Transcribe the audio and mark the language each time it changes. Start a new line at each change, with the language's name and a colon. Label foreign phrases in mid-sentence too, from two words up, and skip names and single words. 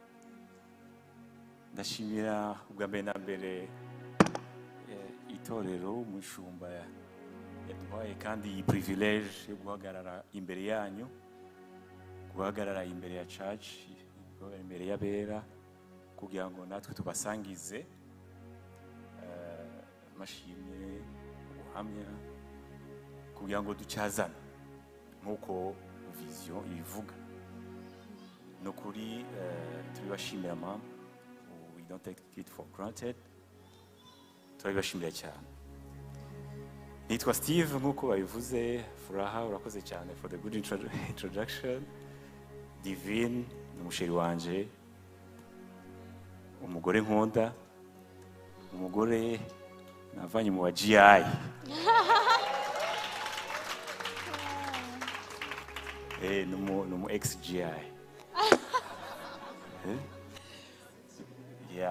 Kinyarwanda: Ndashimira ubwa mbere na mbere itorero umushumba yaduhaye kandi iyi privilege yo guhagarara imbere yanyu, guhagarara imbere ya church, guhagarara imbere y'abera kugira ngo natwe tubasangize amashimwe, ubuhamya, kugira ngo ducyazane nk'uko vision ibivuga. No kuri turibashimira mama,
English: we don't take it for granted.
Kinyarwanda: Turabibashimira cyane. Nitwa Steve nk'uko babivuze. Furaha, urakoze cyane
English: for the good introduction.
Kinyarwanda: Divine ni umusheri wanje, umugore nkunda, umugore navanye mu wa GI. Numu ex GI.
English: Yeah.